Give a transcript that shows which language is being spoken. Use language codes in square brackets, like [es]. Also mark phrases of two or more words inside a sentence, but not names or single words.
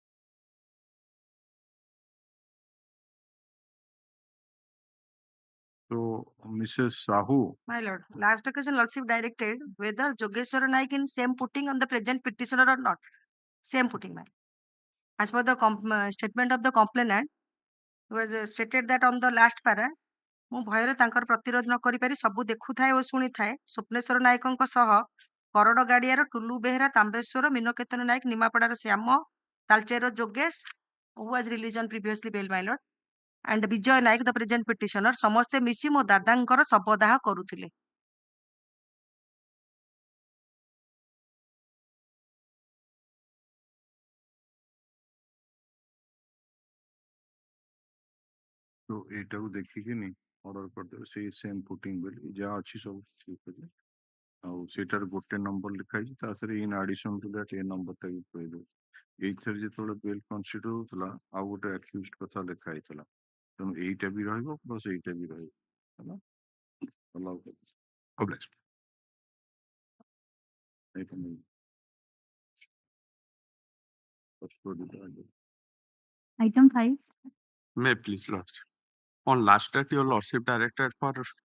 [en] So, Mrs. Sahu, My lord, last occasion Lordship directed whether Jogeshwara Naik in same footing on the present petitioner or not. Same footing, ma'am. As per the statement of the complainant, it was stated that on the last para, [or] ମୁଁ ଭୟରେ ତାଙ୍କର ପ୍ରତିରୋଧ ନ କରିପାରି ସବୁ ଦେଖୁଥାଏ ଓ ଶୁଣିଥାଏ ସ୍ୱପ୍ନେଶ୍ୱର ନାୟକଙ୍କ ସହ କରଡ଼ ଗାଡ଼ିଆର ଟୁଲୁ ବେହେରା ତାମ୍ବେଶ୍ୱର ମିନକେତନ ନାୟକ ନିମାପଡ଼ାର ଶ୍ୟାମ ତାଲଚେର ଯୋଗେଶ [en] who was released on previously bail, my lord, and [or] ବିଜୟ ନାୟକ [en] the present petitioner [or] ସମସ୍ତେ ମିଶି ମୋ ଦାଦାଙ୍କର ଶବଦାହ କରୁଥିଲେ। तो ଏଇଟାକୁ ଦେଖିକିନି ଅର୍ଡର କରିଦେବେ ସେଇ [en] same footing [or] ବୋଲି ଯାହା ଅଛି ସବୁ ଠିକ୍ ଅଛି ଆଉ ସେଇଟାରେ ଗୋଟେ ନମ୍ବର ଲେଖା ହେଇଛି ତା ସାଥିରେ [en] in addition to that [or] ଏ ନମ୍ବରଟା ବି କହିଦେବେ ଏଇଥିରେ ଯେତେବେଳେ [en] bail consider [or] ହଉଥିଲା ଆଉ ଗୋଟେ ଆକ୍ୟୁଜ୍ଡ କଥା ଲେଖା ହେଇଥିଲା ତେଣୁ ଏଇଟା ବି ରହିବ ପ୍ଲସ୍ ଏଇଟା ବି ରହିବ ହେଲା ଅଲାଉ [en] Obliged. [or] ଏଇଟା ନେଇ [en] item 5, May please, Lordship. On last date, your Lordship directed for